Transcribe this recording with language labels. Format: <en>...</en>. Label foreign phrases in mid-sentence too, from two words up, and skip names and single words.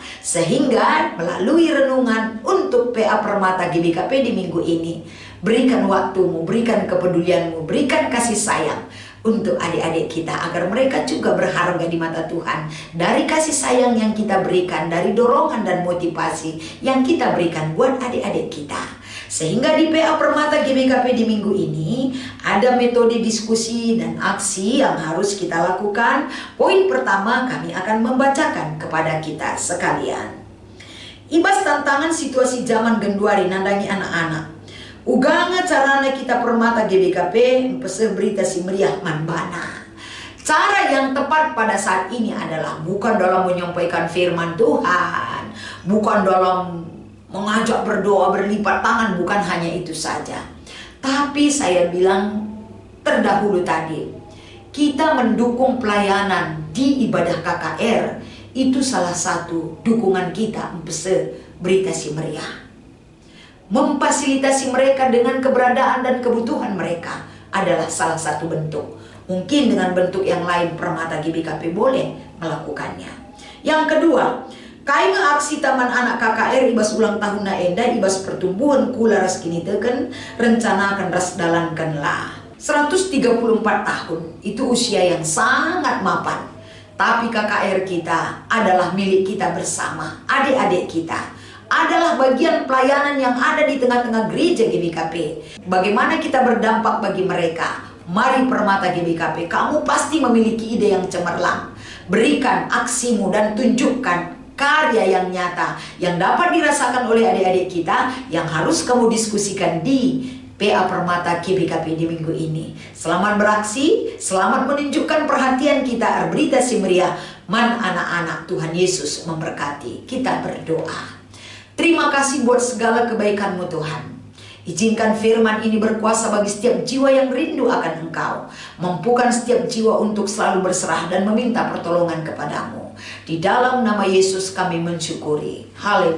<id>Sehingga melalui renungan untuk PA Permata GBKP di minggu ini, berikan waktumu, berikan kepedulianmu, berikan kasih sayang untuk adik-adik kita agar mereka juga berharga di mata Tuhan dari kasih sayang yang kita berikan, dari dorongan dan motivasi yang kita berikan buat adik-adik kita. Sehingga di PA Permata GBKP di minggu ini ada metode diskusi dan aksi yang harus kita lakukan. Poin pertama kami akan membacakan kepada kita sekalian.</id> <btx>Ibas tantangan situasi zaman genduari nandangi anak-anak. Uganga carana kita permata GBKP pese berita si meriah manbana.</btx> <id>Cara yang tepat pada saat ini adalah bukan dalam menyampaikan firman Tuhan, bukan dalam mengajak berdoa berlipat tangan, bukan hanya itu saja. Tapi saya bilang terdahulu tadi, kita mendukung pelayanan di ibadah KKR, itu salah satu dukungan kita</id> <btx>pese berita si meriah.</btx> <id>Memfasilitasi mereka dengan keberadaan dan kebutuhan mereka adalah salah satu bentuk. Mungkin dengan bentuk yang lain permata GBKP boleh melakukannya. Yang kedua,</id> <btx>kainga aksi Taman Anak KKR ibas ulang tahun naenda ibas pertumbuhan kula ras kini teken rencanakan ras dalankanlah.</btx> <id>134 tahun itu usia yang sangat mapan. Tapi KKR kita adalah milik kita bersama, adik-adik kita. Adalah bagian pelayanan yang ada di tengah-tengah gereja GBKP. Bagaimana kita berdampak bagi mereka? Mari permata GBKP, kamu pasti memiliki ide yang cemerlang. Berikan aksimu dan tunjukkan karya yang nyata yang dapat dirasakan oleh adik-adik kita yang harus kamu diskusikan di PA Permata GBKP di minggu ini. Selamat beraksi, selamat menunjukkan perhatian kita.</id> <btx>Berita si meriah, man anak-anak,</btx> <id>Tuhan Yesus memberkati. Kita berdoa. Terima kasih buat segala kebaikan-Mu Tuhan. Izinkan firman ini berkuasa bagi setiap jiwa yang rindu akan Engkau. Mampukan setiap jiwa untuk selalu berserah dan meminta pertolongan kepadamu. Di dalam nama Yesus kami mensyukuri.</id>